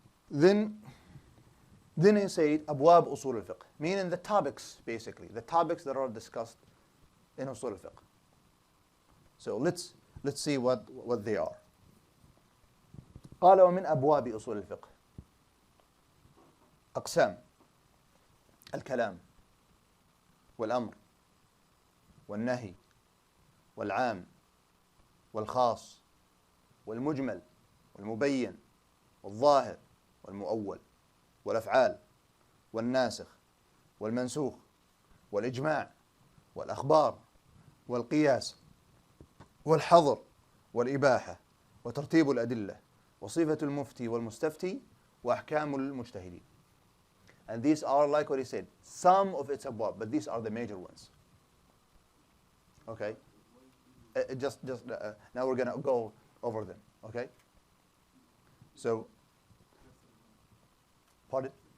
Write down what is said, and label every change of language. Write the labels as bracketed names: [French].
[English] Then he said, Abwab Usool Al-Fiqh, meaning the topics, basically, the topics that are discussed in Usool Al-Fiqh. So let's see what they are. [Arabic] قال ومن أبواب أصول الفقه أقسام الكلام والأمر والنهي والعام والخاص والمجمل والمبين والظاهر والمؤول والأفعال والناسخ والمنسوخ والإجماع والأخبار والقياس والحظر والإباحة وترتيب الأدلة وصفة المفتي والمستفتي وأحكام المجتهدين. [English] And these are, like what he said, some of its abwab, but these are the major ones. Okay? Now we're going to go over them. Okay? So, pardon?